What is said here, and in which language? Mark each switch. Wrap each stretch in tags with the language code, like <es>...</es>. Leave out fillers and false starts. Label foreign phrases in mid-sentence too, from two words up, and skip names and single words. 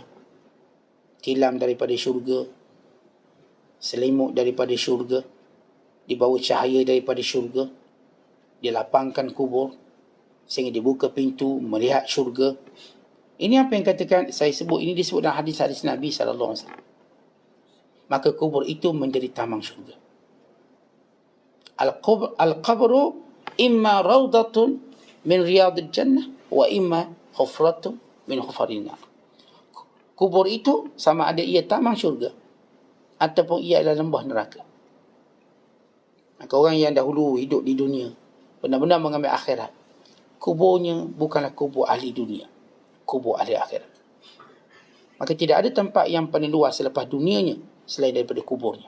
<ms>Tilam daripada syurga, selimut daripada syurga, dibawa cahaya daripada syurga, dilapangkan kubur sehingga dibuka pintu melihat syurga. Ini apa yang katakan saya sebut, ini disebut dalam hadis-hadis Nabi SAW. Maka kubur itu menjadi taman syurga.</ms> <ar>القبر إما روضة من رياض الجنة وإما حفرة من حفر النار.</ar> <ms>Kubur itu sama ada ia taman syurga ataupun ia adalah lembah neraka. Maka orang yang dahulu hidup di dunia benar-benar mengambil akhirat, kuburnya bukanlah kubur ahli dunia, kubur ahli akhirat. Maka tidak ada tempat yang paling luas selepas dunianya selain daripada kuburnya.</ms>